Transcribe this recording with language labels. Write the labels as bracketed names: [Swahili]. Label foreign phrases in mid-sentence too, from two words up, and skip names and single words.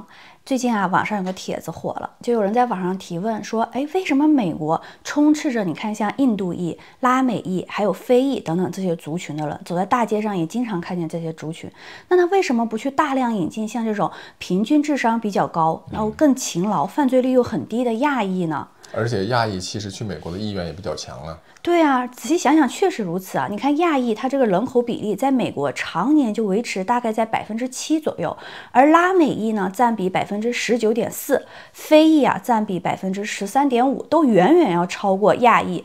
[Chinese] 最近啊，网上有个帖子火了，就有人在网上提问说，哎，为什么美国充斥着你看像印度裔、拉美裔还有非裔等等这些族群的人，走在大街上也经常看见这些族群，那他为什么不去大量引进像这种平均智商比较高，然后更勤劳、犯罪率又很低的亚裔呢？而且亚裔其實去美國的意願也比較強啊。對啊，仔細想想確實如此啊。你看亞裔它這個人口比例在美國常年就維持大概在7%左右，而拉美裔呢佔比19.4%，非裔啊佔比13.5%，都遠遠要超過亞裔。